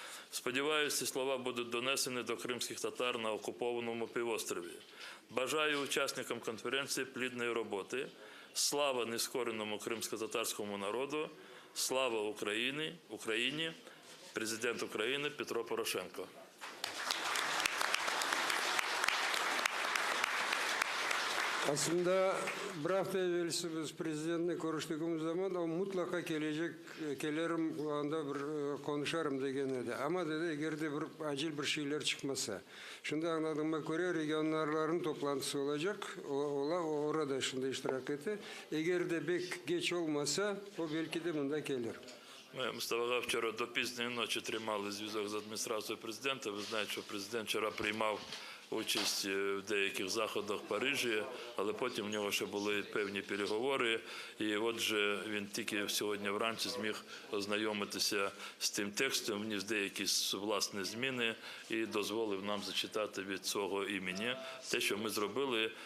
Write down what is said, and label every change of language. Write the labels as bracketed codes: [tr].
[uk] Сподіваюся, ці слова будуть донесені до кримських татар на окупованому півострові. Бажаю учасникам конференції плідної роботи. Слава нескореному кримськотатарському народу. Слава Україні! Президент України Петро Порошенко. [crh] Aslında bir hafta evvelsi biz prezidentine görüştüğümüz zaman o mutlaka gelirim anda bir konuşarım degen edi. Ama dedi eğer de bir acil bir şeyler çıkmasa. Şimdi anladığıma göre regionlarların toplantısı olacak. Orada şimdi iştirak etti. Eğer de pek geç olmasa o belki de bunda gelir. [uk] Ми, Мустафа, вчора до пізньої ночі тримали зв'язок з адміністрацією президента. Ви знаєте, що президент вчора приймав участь в деяких заходах в Парижі, але потім в нього ще були певні переговори. І отже, він тільки сьогодні вранці зміг ознайомитися з тим текстом, вніс деякі власні зміни і дозволив нам зачитати від свого імені те, що ми зробили.